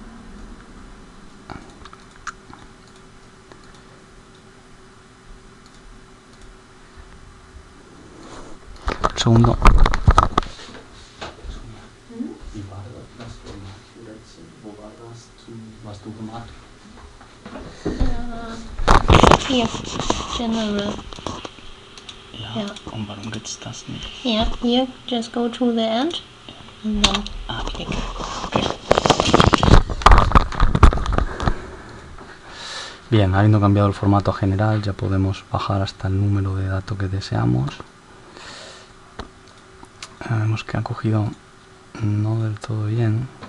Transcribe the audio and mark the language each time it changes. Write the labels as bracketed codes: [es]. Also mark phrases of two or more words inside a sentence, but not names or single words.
[es] Un segundo. [de] Hier, general. Ja, und warum gibt's das nicht? [en] Yeah, here, just go to the end and then click. Okay. [es] Bien, habiendo cambiado el formato general, ya podemos bajar hasta el número de datos que deseamos. Vemos que ha cogido no del todo bien.